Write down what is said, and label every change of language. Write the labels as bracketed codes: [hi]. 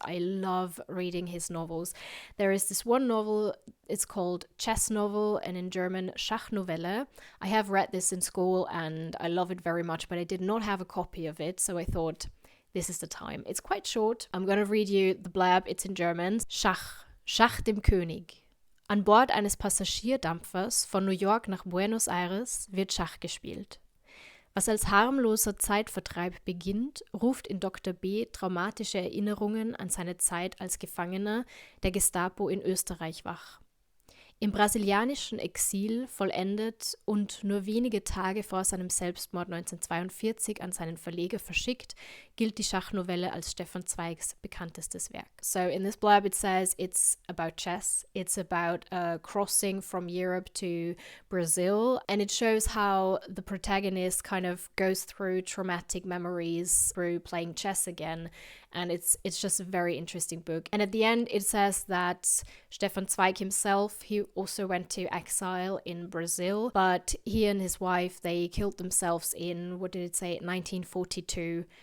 [en] I love reading his novels. There is this one novel, it's called Chess Novel, and in German Schachnovelle. I have read this in school and I love it very much, but I did not have a copy of it, so I thought this is the time. It's quite short. I'm going to read you the blurb. It's in German. [de] Schach dem König. An Bord eines Passagierdampfers von New York nach Buenos Aires wird Schach gespielt. Was als harmloser Zeitvertreib beginnt, ruft in Dr. B. traumatische Erinnerungen an seine Zeit als Gefangener der Gestapo in Österreich wach. Im brasilianischen Exil vollendet und nur wenige Tage vor seinem Selbstmord 1942 an seinen Verleger verschickt, gilt die Schachnovelle als Stefan Zweigs bekanntestes Werk. [en] So in this blurb it says it's about chess, it's about a crossing from Europe to Brazil, and it shows how the protagonist kind of goes through traumatic memories through playing chess again. And it's just a very interesting book. And at the end, it says that Stefan Zweig himself, he also went to exile in Brazil, but he and his wife, they killed themselves in, 1942.